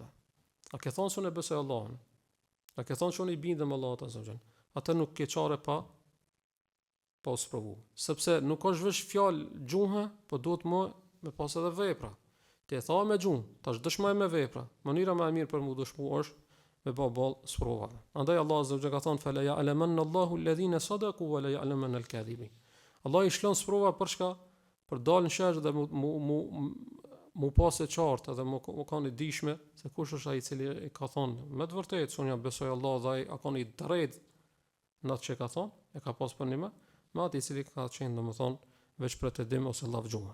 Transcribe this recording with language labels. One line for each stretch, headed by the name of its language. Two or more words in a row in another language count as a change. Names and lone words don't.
Albanian: A ke thonë se unë besoj Allahun? A ke thonë se unë i bindem Allahut
Arabic: عز وجل?
Albanian: Atë nuk ke çare pa u sprovu. Sepse nuk është veç fjalë gjuhë, po duhet me pas edhe vepra. Ti e tha me gjuhë, tash dëshmoj me vepra. Mënyra më e mirë për mu dëshmu është me ball sprovave.
Arabic: Andaj الله عز وجل
Albanian: ka thonë
Arabic: فليعلمن الله الذين صدقوا وليعلمن الكاذبين.
Albanian: Allah i shlon sprova për çka? Për dalë në shesh dhe mu pas e qartë dhe mu kanë i dishme se kush është ai i cili i ka thonë me të vërtetë se unë jam besoj Allah dhe ai ka kanë i drejt në atë që ka thonë, e ka pas për një me atë i cili ka qenë domethënë veç pretendim ose lavxhuar.